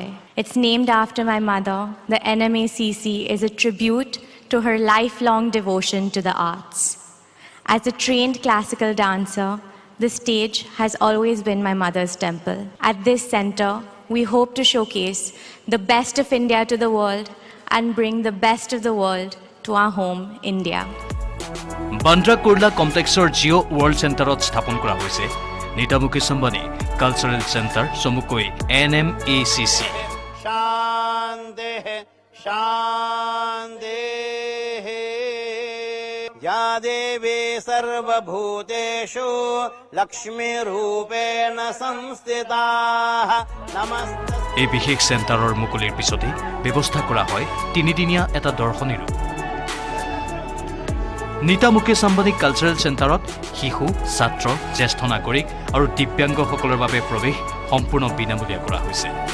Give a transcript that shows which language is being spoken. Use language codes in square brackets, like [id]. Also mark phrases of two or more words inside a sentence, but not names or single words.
[en] It's named after my mother. The NMACC is a tribute to her lifelong devotion to the arts. As a trained classical dancer, the stage has always been my mother's temple. At this center, we hope to showcase the best of India to the world and bring the best of the world to our home, India. [as] বান্দ্ৰা কুৰ্লা কমপ্লেক্সৰ জিঅ' ৱৰ্ল্ড চেণ্টাৰত স্থাপন কৰা হৈছে নীতা মুকেশ আম্বানী কালচাৰেল চেণ্টাৰ চমুকৈ NMACC [sa] शान्तिः शान्तिः या देवी सर्वभूतेषु लक्ष्मीरूपेण संस्थिताः नमस्ते [as] এই বিশেষ চেণ্টাৰৰ মুকলিৰ পিছতে ব্যৱস্থা কৰা হয় তিনিদিনীয়া এটা দৰ্শনীৰো নীতা মুকেশ আম্বানী কালচাৰেল চেণ্টাৰত শিশু ছাত্ৰ জ্যেষ্ঠ নাগৰিক আৰু দিব্যাংগসকলৰ বাবে প্ৰৱেশ সম্পূৰ্ণ বিনামূলীয়া কৰা হৈছে